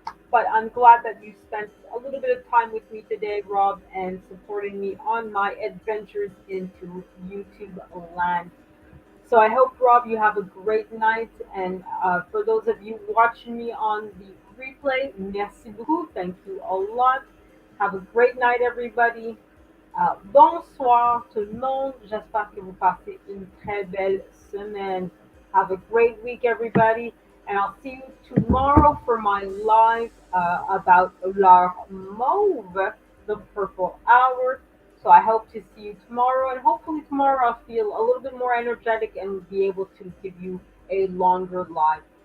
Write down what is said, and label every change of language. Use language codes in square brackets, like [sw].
[en] But I'm glad that you spent a little bit of time with me today, Rob, and supporting me on my adventures into YouTube land. So I hope, Rob, you have a great night. And for those of you watching me on the replay, [fr] merci beaucoup. [en] Thank you a lot. Have a great night, everybody. [fr] Bonsoir tout le monde. J'espère que vous passez une très belle semaine. [en] Have a great week, everybody. And I'll see you tomorrow for my live about L'Heure Mauve, the purple hour. So I hope to see you tomorrow, and hopefully tomorrow I'll feel a little bit more energetic and be able to give you a longer live.